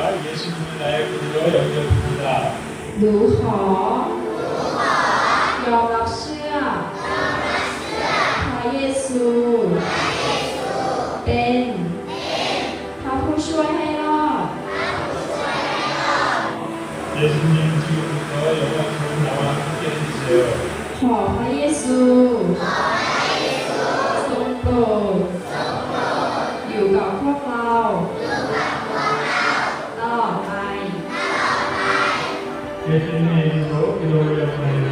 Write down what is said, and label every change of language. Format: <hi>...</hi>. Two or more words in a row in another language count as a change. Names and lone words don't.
<ko>예수님을 나의 구주로 여겨줍니다.</ko> <th>หนูขอยอมรับเชื่อพระเยซูเป็นพระผู้ช่วยให้รอด</th> <ko>예수님 지금부터 영원토록 나와 함께 해주세요.</ko> <th>ขอพระเยซูทรงโปรดอยู่กับพวกเราตลอดไป</th> <ko>예수님의 이름으로 기도 올렸습니다.</ko>